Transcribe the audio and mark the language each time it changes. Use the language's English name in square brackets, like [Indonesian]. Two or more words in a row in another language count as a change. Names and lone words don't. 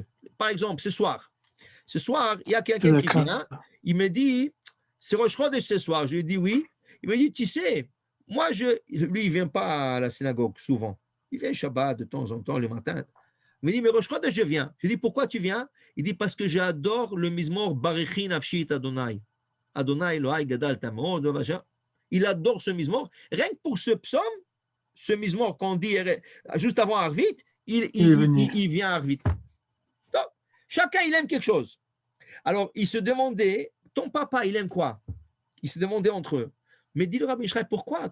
[French] Par exemple, ce soir, il y a quelqu'un qui vient, il me dit, c'est Rosh Chodesh ce soir. Je lui dis oui. Il me dit, tu sais, lui, il ne vient pas à la synagogue souvent. Il vient Shabbat de temps en temps, le matin. Il me dit, mais Rosh Chodesh, je viens. Je lui dis, pourquoi tu viens? Il dit, parce que j'adore le mizmor [Hebrew] ברכי נפשי את אדוני. אדוני אלוהי גדלת מאד. [French] Il adore ce mizmor. Rien que pour ce psaume, ce mizmor qu'on dit juste avant Arvit, il vient à Arvit. Donc, chacun, il aime quelque chose. Alors, il se demandait, ton papa, il aime quoi? Il se demandait entre eux. Mais dit le Rabbi Ishraï, pourquoi?